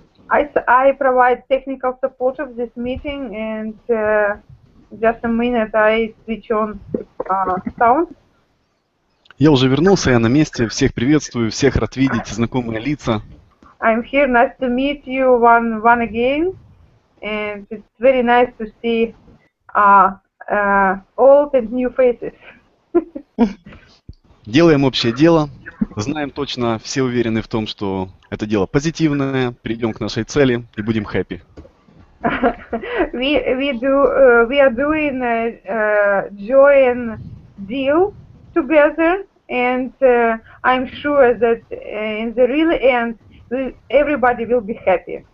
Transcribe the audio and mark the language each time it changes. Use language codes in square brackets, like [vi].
[en] I provide technical support of this meeting, and just a minute I switch on sound. [ru] Я уже вернулся, я на месте. Всех приветствую, всех рад видеть, знакомые лица. [en] I'm here, nice to meet you one again, and it's very nice to see old and new faces. [ru] Делаем общее дело. Знаем точно, все уверены в том, что это дело позитивное. Придем к нашей цели и будем happy. [en] We are doing a joint deal together, and I'm sure that in the real end everybody will be happy.